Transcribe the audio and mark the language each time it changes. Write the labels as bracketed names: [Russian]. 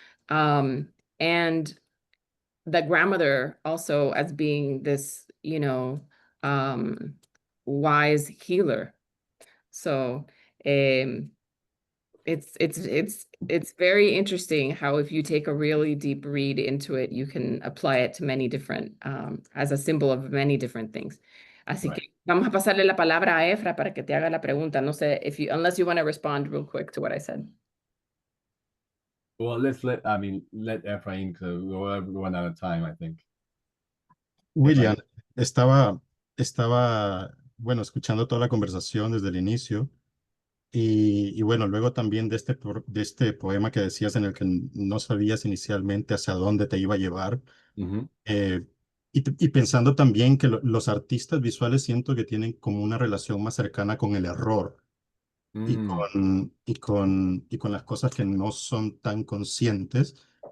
[English] And the grandmother also as being this, you know, wise healer. So it's very interesting how if you take a really deep read into it, you can apply it to many different, as a symbol of many different things. [Spanish] Así que vamos a pasarle la palabra a Efra para que te haga la pregunta. No sé [English] if you, unless you want to respond real quick to what I said. Well, let Ephraim go one at a time, I think. [Spanish] William, estaba, bueno, escuchando toda la conversación desde el inicio y bueno, luego también de este poema que decías en el que no sabías inicialmente hacia dónde te iba a llevar. Y pensando también que los artistas visuales siento que tienen como una relación más cercana con el error y con las cosas que no son tan conscientes.